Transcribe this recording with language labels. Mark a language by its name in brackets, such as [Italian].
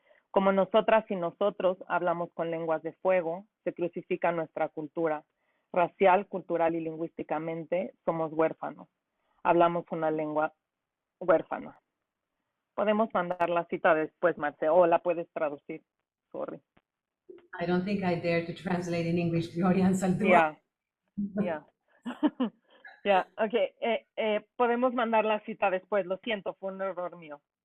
[Spanish] Como nosotras y nosotros hablamos con lenguas de fuego, se crucifica nuestra cultura. Racial, cultural y lingüísticamente somos huérfanos. Hablamos una lengua huérfana. Podemos mandar la cita después, Marce, o la puedes traducir. [English] Sorry. I don't think I dare to translate in English, Gloria Anzaldúa. Yeah. Yeah, okay. [Spanish] Podemos mandar la cita después. Lo siento, fue un error mío.